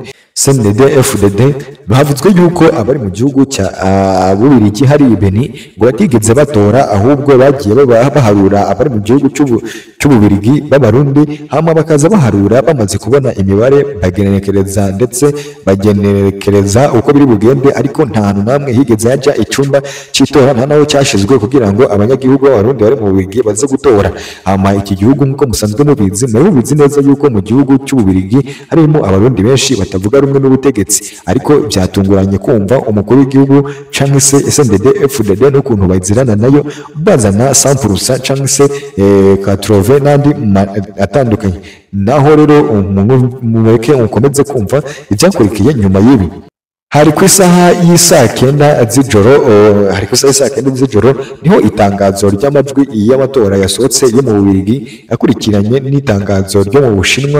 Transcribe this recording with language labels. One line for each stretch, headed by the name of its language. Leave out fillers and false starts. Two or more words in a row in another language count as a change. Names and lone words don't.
Rundi: CNDD-FDD bavuzwe yuko abari mu gihugu cya Bubiligi hari Beni ngo batigeze batora, ahubwo bagiye baharura abari mu gihugu cy'Ububiligi b'Abarundi, hama bakaza baharura bamaze kubona imibare bagenekereza ndetse bagenekereza uko biri bugende, ariko nta hantu namwe higeze hajya icumba cy'itora, nta naho cyashizwe kugira ngo abanyagihugu b'Abarundi bari mu Bubiligi baze gutora. Hama iki gihugu nk'uko musanzwe mubizi, mubizi neza yuko mu gihugu cy'Ububiligi harimo Abarundi benshi batavuga rumwe n'ubutegetsi, ariko byatunguranye kumva umukuru w'igihugu cyangwa se CNDD-FDD n'ukuntu bazirana nayo bazana 100% cyangwa se 80 n'andi atandukanye. Naho rero mureke mukomeze kumva ibyakurikiye nyuma y'ibi. Hari ku isaha y'isa 9 z'ijoro, niho itangazo ry'amajwi y'amatora yasohotse yo mu Bubiligi akurikiranye n'itangazo ryo mu Bushinwa.